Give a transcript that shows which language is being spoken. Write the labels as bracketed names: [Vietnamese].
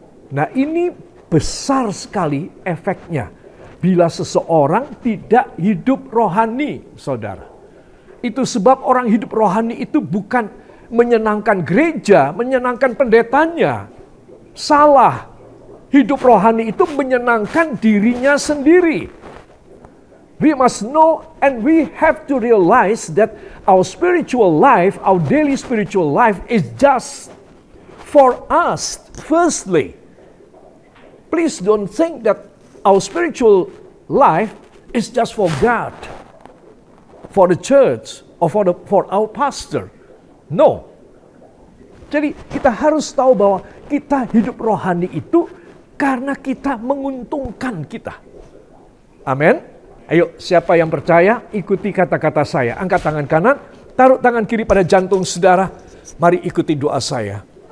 [Indonesian] Nah ini besar sekali efeknya bila seseorang tidak hidup rohani, saudara. Itu sebab orang hidup rohani itu bukan menyenangkan gereja, menyenangkan pendetanya. Salah. Hidup rohani itu menyenangkan dirinya sendiri. [English] We must know and we have to realize that our spiritual life, our daily spiritual life is just for us, firstly. Please don't think that our spiritual life is just for God, for the church, or for our pastor. No. [Indonesian] Jadi kita harus tahu bahwa kita hidup rohani itu karena kita menguntungkan kita. Amin. Ayo, siapa yang percaya, ikuti kata-kata saya. Angkat tangan kanan, taruh tangan kiri pada jantung saudara. Mari ikuti doa saya.